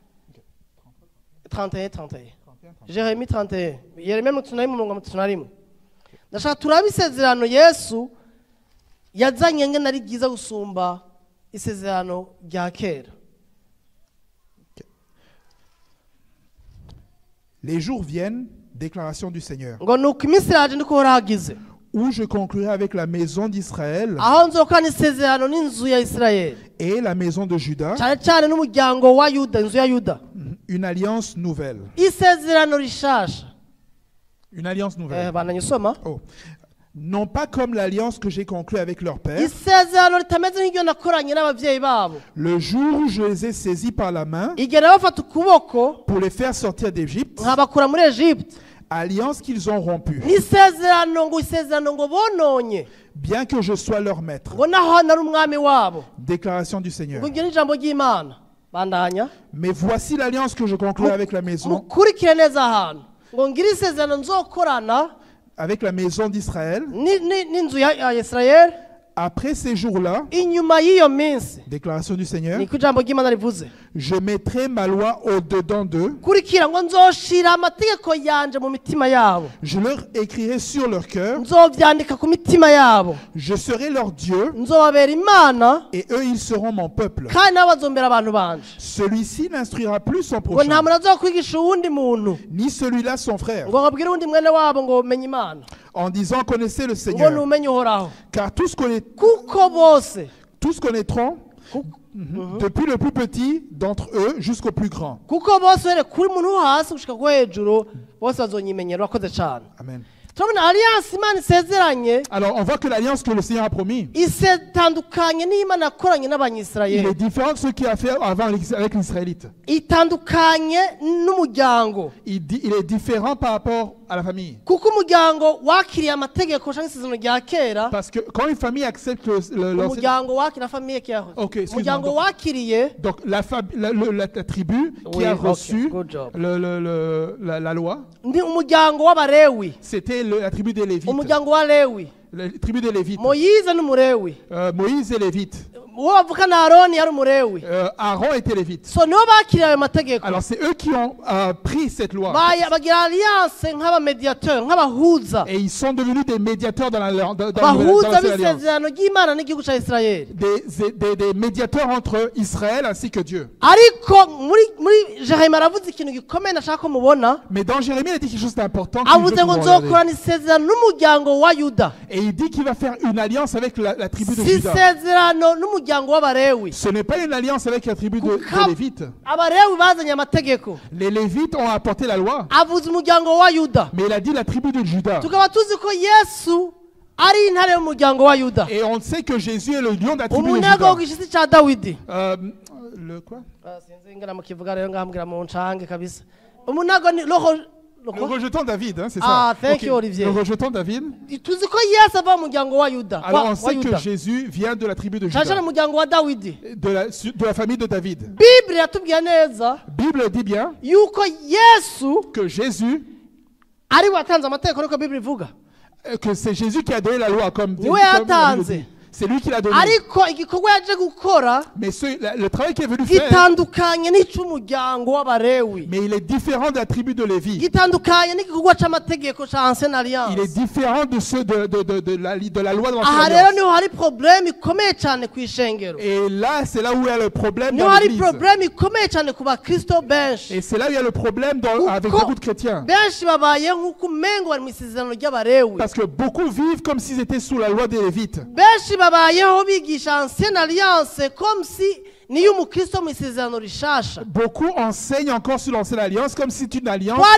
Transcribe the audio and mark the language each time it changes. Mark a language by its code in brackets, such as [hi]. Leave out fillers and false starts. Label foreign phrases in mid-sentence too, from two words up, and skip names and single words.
[rn] 31 Jeremi 31, Yeremiya 31:31. Ndashaka turabe isezerano Yesu yazanye ngene ari byiza gusumba isezerano rya kera. [fr] Les jours viennent, déclaration du Seigneur, [rn] Ngo nuko iminsi iraje ndiko horagize, [fr] où je conclurai avec la maison d'Israël [rn] aho nzokorana isezerano n'inzu ya Isirayeli, [fr] et la maison de Juda, [rn] cyane cyane n'umuryango wa Yuda, inzu ya Yuda. [fr] une alliance nouvelle. [rn] Isezerano rishasha. [fr] Une alliance nouvelle. [rn] Bananyisoma. Oh. [fr] Non pas comme l'alliance que j'ai conclue avec leur père, [rn] Isezerano ritameze nk'iryo nakoranye n'abavyeyi babo, [fr] le jour où je les ai saisis par la main [rn] igihe nabafata ukuboko [fr] pour les faire sortir d'Égypte, [rn] nkabakura muri Egypte. [fr] alliance qu'ils ont rompue, [rn] N'isezerano ngo isezerano ngo bononye, [fr] bien que je sois leur maître. [rn] ngo naho nari umwami wabo. [fr] Déclaration du Seigneur. [rn] Ngo iryo ni ijambo ry'Imana. Bandanya. [fr] Mais voici l'alliance que je conclue avec la maison, [rn] Mukurikire neza ahantu. Ngo ngire isezerano nzokorana [fr] avec la maison d'Israël. [rn] n'inzu ya Isirayeli [fr] Après ces jours-là, [rn] inyuma y'iyo minsi. [fr] déclaration du Seigneur, [rn] Niko ijambo ry'Imana rivuze. [fr] je mettrai ma loi au-dedans d'eux, [rn] Kurikira ngo nzoshira amategeko yanje mu mitima yabo, [fr] je leur écrirai sur leur cœur, [rn] nzovyandika ku mitima yabo, [fr] je serai leur Dieu, [rn] nzobabera Imana [fr] et eux ils seront mon peuple. [rn] kandi nabo bazombera abantu banje. [fr] Celui-ci n'instruira plus son [rn] Ngo nta [fr] prochain, [rn] muntu azokwigisha uwundi muntu [fr] ni celui-là son frère, [rn] ngo abwire uwundi mwene wabo ngo menye Imana, [fr] en disant connaissez le [rn] ngo [fr] Seigneur, [rn] numenye Uhoraho, [fr] car [rn] kuko bose [fr] tous connaîtront, depuis le plus petit d'entre eux jusqu'au plus grand. [rn] kuko bose uhereye kuri muntu wo hasi gushika ku hejuru bose bazonyimenyera. Urakoze cyane. Amen. Turabona alliance Imana isezeranye [fr] Alors on voit que l'alliance que le Seigneur a promis, [rn] itandukanye n'Imana yakoranye [fr] il [rn] n'Abanyisirayeli, [fr] est différent de ce qu'il a fait avant avec l'Israélite. [rn] itandukanye n'umuryango, [fr] Il est différent par rapport à la famille. [rn] kuko umuryango wakiriye amategeko cyangwa isezerano rya kera, [fr] Parce que quand une famille accepte [rn] umuryango wakira famiye kiyahoze, [fr] Ok, excuse-moi. [rn] umuryango wakiriye [fr] donc la tribu qui Oui, a ok, reçu [en] good job. [fr] la loi, [rn] ni umuryango w'Abalewi, [fr] c'était la tribu des Lévites. [rn] umuryango wa Lewi, [fr] la tribu des Lévites. [rn] moyize n'umurewi [fr] Moïse et Lévite. [rn] uwo bavuka na aroni yari umurewi [fr] Aaron était Lévite. [rn] so nibo bakiriye ayo mategeko [fr] Alors c'est eux qui ont pris cette loi. [rn] bagira alliance nk'abamediateur nk'abahuza [fr] Et ils sont devenus des médiateurs dans [rn] bahuza [fr] cette alliance. [rn] b'isezerano ry'imana n'igihugu cya isirayeli [fr] Des médiateurs entre Israël ainsi que Dieu. [rn] ariko muri Jeremiya aravuze ikintu gikomeye nashaka ko mubona [fr] Mais dans Jérémie, il a dit quelque chose d'important. [rn] avuze ngo nzokorana isezerano n'umuryango wa yuda [fr] Et il dit qu'il va faire une alliance avec la tribu de si Juda. [rn] isezerano n'umuryango w'abarewi [fr] Ce n'est pas une alliance avec la tribu de Lévites. [rn] abarewi bazanye amategeko [fr] Les Lévites ont apporté la loi. [rn] avuze umuryango wa yuda [fr] Mais il a dit la tribu de Juda. [rn] tukaba tuzi ko yesu ari intare y'umuryango wa yuda [fr] Et on sait que Jésus est le lion de la tribu de [rn] umunyago [fr] Juda. [rn] w'igishitsi cya dawidi [fr] Le quoi? [rn] sinzi ingana mu kivuga rero ngambwira mu ncange kabisa umunago ni roho [fr] Le rejeton David, hein, c'est ça. [en] Ah, thank you, Olivier. [fr] Le rejeton David. [rn] tuzi ko yesu ava mu muryango wa yuda [fr] Alors on [rn] wa [fr] sait que [rn] yuda [fr] Jésus vient de la tribu de [rn] cyane cyane [fr] Juda, [rn] umuryango wa dawidi [fr] de la famille de David. [rn] bibiri yatubwiye neza [fr] Bible dit bien [rn] yuko yesu [fr] que Jésus, [rn] ari we watanze amategeko niko bibiri ivuga [fr] que c'est Jésus qui a donné la loi, comme [rn] Niwe [fr] la Bible [rn] yatanze. [fr] dit. C'est lui qui l'a donné. [rn] ariko igikorwa yaje gukora [fr] Mais le travail qu'il est venu faire, [rn] gitandukanye n'icy'umuryango w'abarewi [fr] mais il est différent de la tribu de Lévi. [rn] gitandukanye n'igikorwa c'amategeko ca [fr] ancienne alliance Il est différent de ceux de la loi de [rn] aha [fr] l'ancienne [rn] rero [fr] alliance. [rn] niho hari problème ikomeye cyane ku ishengero [fr] Et là, c'est là où il y a le problème [rn] niho [fr] dans [rn] hari [fr] l'église. [rn] problème ikomeye cyane ku bakristo benshi [fr] Et c'est là où il y a le problème avec [rn] Kuko [fr] beaucoup de chrétiens. [rn] benshi babaye nk'uko umengo bari mu isezerano ry'abarewi [fr] Parce que beaucoup vivent comme s'ils étaient sous la loi des Lévites. [rn] benshi babayeho bigisha [fr] ancienne alliance comme si [rn] niyo umukristo mu isezerano rishasha [fr] Beaucoup enseignent encore sur l'ancienne alliance comme si c'est une alliance qui